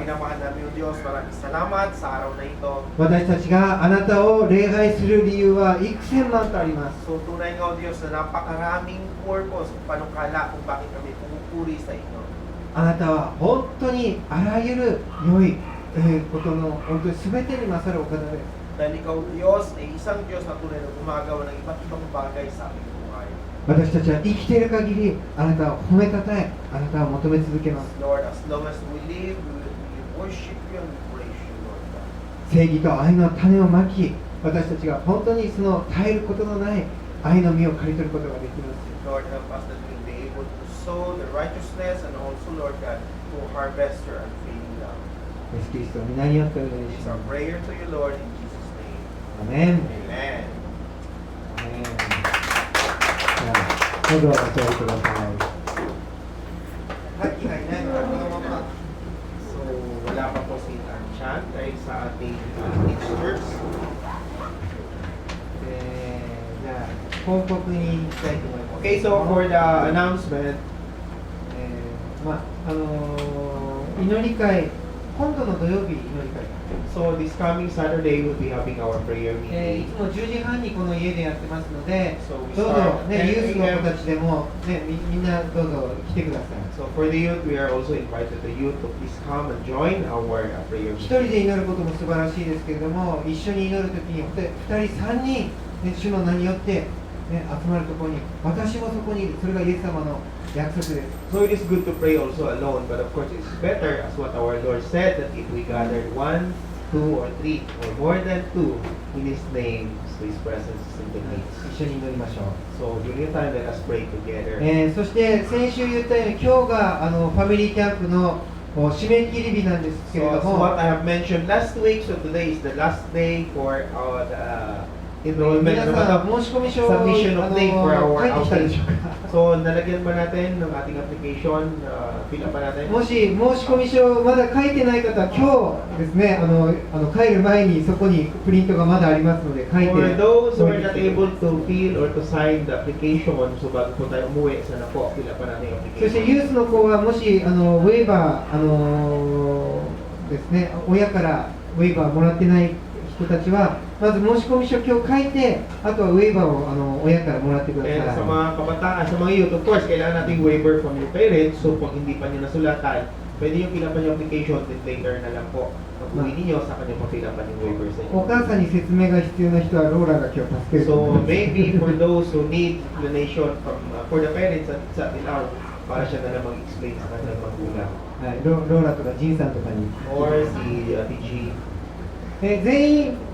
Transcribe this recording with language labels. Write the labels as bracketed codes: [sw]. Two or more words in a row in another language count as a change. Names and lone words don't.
[tl] Pinapaan namin yung Diyos. Maraming salamat sa araw na ito. [ja] 私たちがあなたを礼拝する理由は幾千万とあります。 [tl] So tunay nga o Diyos na napakaraming purpose, panukala kung bakit kami pumupuri sa inyo. [ja] あなたは本当にあらゆる良いことの本当に全てに勝るお方です。 [tl] Dahil ikaw Diyos ay isang Diyos na tunay na gumagawa ng iba't ibang bagay sa aming buhay. [ja] 私たちは生きている限りあなたを褒めたたえ、あなたを求め続けます。 [en] Lord, as long as we live, we worship you and we praise you, Lord God. [ja] 正義と愛の種をまき、私たちが本当にその絶えることのない愛の実を刈り取ることができます。 [en] Lord, help us that we'll be able to sow the righteousness and also, Lord God, to harvest your unfailing love. [ja] イエスキリストの皆によってお願い [en] It's [ja] し [en] our [ja] ます。 [en] prayer to you, Lord, in Jesus' name. [ja] アメン。 [en] Amen. [ja] アメン。じゃあどうぞお座りください。さっきがいないのがこのまま。 [tl] So, wala pa po si Tanchan dahil sa ating teachers. [ja] じゃあ広告に行きたいと思います。 [en] Okay, so for the announcement, [ja] まあ祈り会、今度の土曜日祈り会。 [en] so this coming Saturday we'll be having our prayer [ja] い [en] meeting. [ja] つも10時半にこの家でやってますので、 [en] So we [ja] どうぞ [en] start [ja] ね、ユー [en] 10 [ja] スの子 [en] a.m. [ja] たちでも、ね、みんなどうぞ来てください。 [en] So for the youth, we are also invited the youth to please come and join our prayer [ja] 一 [en] meeting. [ja] 人で祈ることも素晴らしいですけれども、一緒に祈るときに2人、3人、ね、主の名によって、ね、集まるところに、私もそこにいる、それがイエス様の約束です。 [en] So it is good to pray also alone, but of course it's better as what our Lord said that if we gathered 1, 2, or 3, or more than 2 in His name, so His presence is in the midst. [ja] 一緒に祈りましょう。 [en] So during the time, let us pray together. [ja] そして先週言ったように今日がファミリーキャンプの締め切り日なんですけ [en] So [ja] れど [en] as [ja] も、 [en] what I have mentioned last week, so today is the last day for our enrollment. [ja] 皆さん申し込み書を [en] Submission of name for our [ja] 書いてきたでしょう [en] outing. [ja] か。 [tl] So nalagyan ba natin ng ating application? [en] Fill up [tl] ba natin? [ja] もし申し込み書まだ書いてない方は今日ですね、帰る前にそこにプリントがまだありますので書いて [en] For those who are not [ja] おいて [en] able to fill or to sign the application, so [tl] bago po tayo umuwi, sana po, [en] fill up [tl] pa natin yung [ja] そして [en] application. [ja] ユースの子はもしウェーバー、ですね、親からウェーバーもらってない人たちはまず申し込み書今日書いて、あとはウェーバーを親からもらってください。 [tl] And sa mga kabataan, sa mga youth, [en] of course, [tl] kailangan natin [en] waiver from your parents. [tl] So kung hindi pa nyo nasulatan, pwede yung [en] fill up [tl] yung application, [en] then later [tl] na lang po. Pag-uwi ninyo, sa kanya pa [en] fill up [tl] yung waiver sa [ja] お母さんに [tl] inyo. [ja] 説明が必要な人はローラが今日助けると [en] So [ja] 思います。 [en] maybe for those who need explanation from for the parents [tl] at sa Tilaw, para siya na lang mag-explain sa kanilang magulang. [ja] はい、ローラとかジンさんとかに。 [tl] Or si TG. [ja] 全員